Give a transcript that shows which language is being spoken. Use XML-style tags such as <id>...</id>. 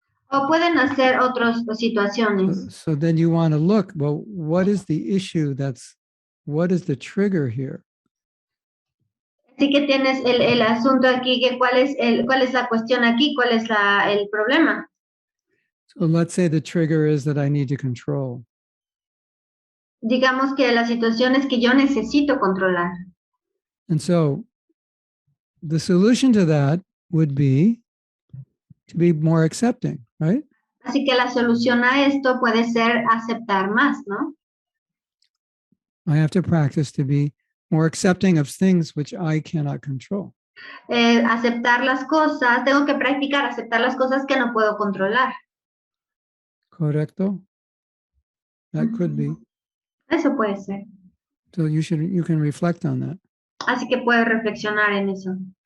<es>O pueden hacer otras situaciones.</es> <en>So then you want to look, well, what is the issue what is the trigger here?</en> <es>Así que tienes el asunto aquí, que cuál es la cuestión aquí, cuál es el problema.</es> <en>So let's say the trigger is that I need to control.</en> <es>Digamos que la situación es que yo necesito controlar.</es> <en>And so the solution to that would be to be more accepting, right?</en> <es>Así que la solución a esto puede ser aceptar más, ¿no?</es> <en>I have to practice to be more accepting of things which I cannot control.</en> <es>Aceptar las cosas, tengo que practicar aceptar las cosas que no puedo controlar. Correcto?</es> <en>That could be.</en> <es>Eso puede ser.</es> <en>So you can reflect on that.</en> <es>Así que puedo reflexionar en eso.</es>